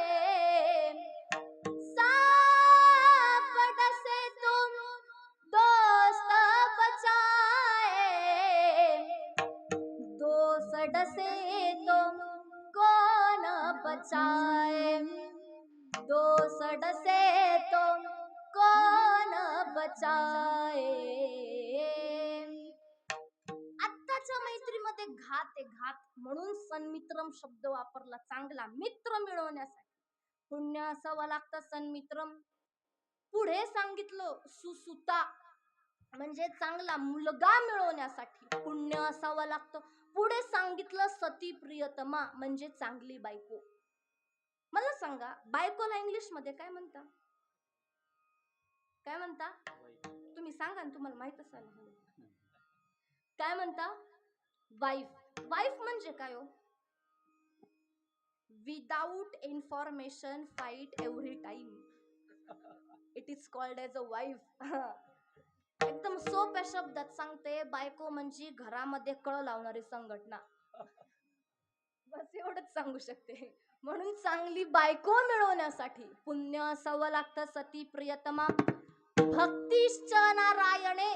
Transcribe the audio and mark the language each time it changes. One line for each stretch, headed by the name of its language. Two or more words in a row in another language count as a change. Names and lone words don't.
Hindi: सांप डसे तो दोस्त बचाए, दोस्त डसे तो कौन बचाए, दोस्त डसे तो कौन बचाए.
Marathi: आत्ताच्या मैत्रीमध्ये घात आहे, घात. म्हणून सन्मित्रम शब्द वापरला. चांगला मित्र मिळवण्यासाठी पुण्य असावं लागतं. सन्मित्रम. पुढे सांगितलं सुसुता म्हणजे चांगला मुलगा मिळवण्यासाठी पुण्य असावं लागतं. पुढे सांगितलं
Sanskrit: सती प्रियतमा
Marathi: म्हणजे चांगली बायको. मला सांगा बायकोला इंग्लिश मध्ये काय म्हणता? काय म्हणता? तुम्ही सांगा ना, तुम्हाला माहित असायला हवं. काय म्हणता? वाईफ. वाईफ म्हणजे काय हो?
English: without information fight every time. it is called as a wife.
Marathi: एकदम सोप्या शब्दात सांगते, बायको म्हणजे घरामध्ये कळ लावणारी संघटना. बस एवढंच सांगू शकते. म्हणून चांगली बायको मिळवण्यासाठी पुण्य असावं लागतं.
Sanskrit: सती प्रियतमा. भक्तिश्च नारायणे.